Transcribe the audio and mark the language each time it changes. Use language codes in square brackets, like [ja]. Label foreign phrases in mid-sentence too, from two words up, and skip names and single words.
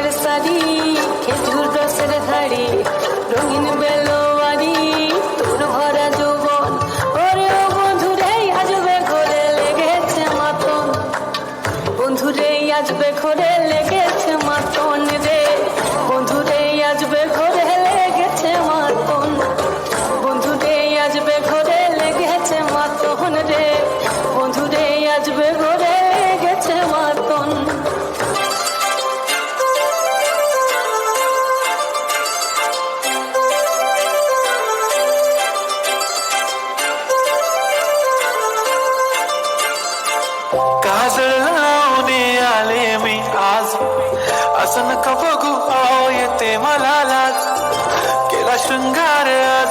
[bn] সারি খেজুর রসের হাড়ি রঙিন বেলোয়ারি তোর ভরা যৌবন ওরে ও বন্ধুরে আজবে ঘরে লেগেছে মাতন বন্ধুরে আজবে ঘরে লেগেছে মাতন রে বন্ধুরে আজবে ঘরে লেগেছে মাতন বন্ধুরে আজবে ঘরে লেগেছে মাতন রে বন্ধুরে আজবে ঘরে লেগেছে মাতন [mr] काजळ लावणे आले मी आज असं नका बघू आओ येते मला लाज केला शृंगार आज